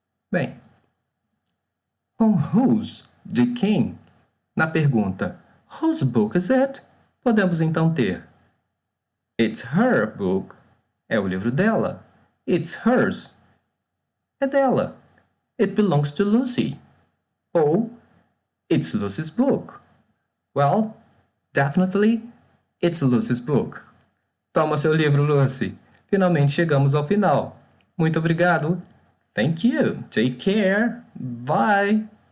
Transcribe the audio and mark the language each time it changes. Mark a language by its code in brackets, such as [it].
[pt] Bem, com whose, de quem, na pergunta [en] whose book is it? [pt] Podemos então ter [en] it's her book, [pt] é o livro dela. [en] It's hers, [pt] é dela. [en] It belongs to Lucy. Ou it's Lucy's book. Well, definitely it's Lucy's book. [pt] Toma seu livro, Lucy. Finalmente chegamos ao final. Muito obrigado. [en] Thank you. Take care. Bye.